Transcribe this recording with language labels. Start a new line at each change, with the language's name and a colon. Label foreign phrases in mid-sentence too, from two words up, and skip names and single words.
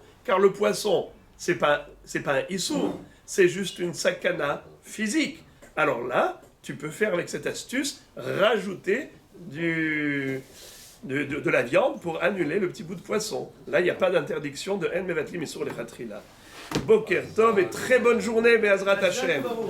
French: Car le poisson, c'est pas un issour, c'est juste une sakana physique. Alors là, tu peux faire avec cette astuce, rajouter de la viande pour annuler le petit bout de poisson. Là, il n'y a pas d'interdiction de
Hebrew: אין מבטלין איסור לכתחילה. בוקר טוב
French: et très bonne journée,
Hebrew: בעזרת השם.